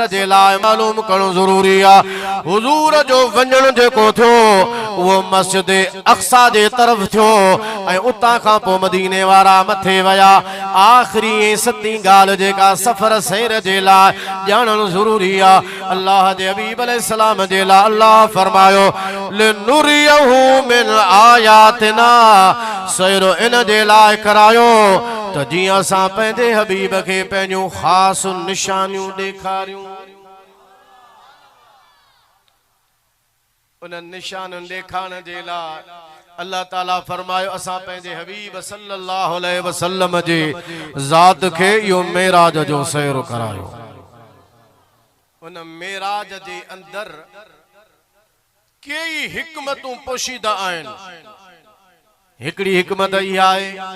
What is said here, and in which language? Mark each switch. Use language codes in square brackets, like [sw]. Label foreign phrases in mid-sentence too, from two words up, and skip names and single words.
[sd] جي لاءِ معلوم ڪرڻو ضروري آ حضور جو وڃڻ جيڪو ٿيو وو مسجد اقصيٰ جي طرف ٿيو ۽ اتان کان پوءِ مديني وارا مٿي ويا آخري 7 گال جيڪا سفر سير جي لاءِ ڄاڻڻ ضروري آ الله جي حبيب عليه السلام جي لاءِ الله فرمايو [ar] لنريه من آياتنا [sd] سير ان جي لاءِ ڪرايو تو جي اسان پنهنجي حبيب کي پنهنجيون خاص نشانيون ڏيکاريون ان نشانن ڏيکارڻ جي لاءِ الله تعاليٰ فرمايو اسان پنهنجي حبيب [ar] صلى الله عليه وسلم [sd] جي ذات کي اهو معراج جو سير ڪرايو ان معراج جي اندر ڪئي حڪمتون پوشيده آهن هڪڙي حڪمت اها آهي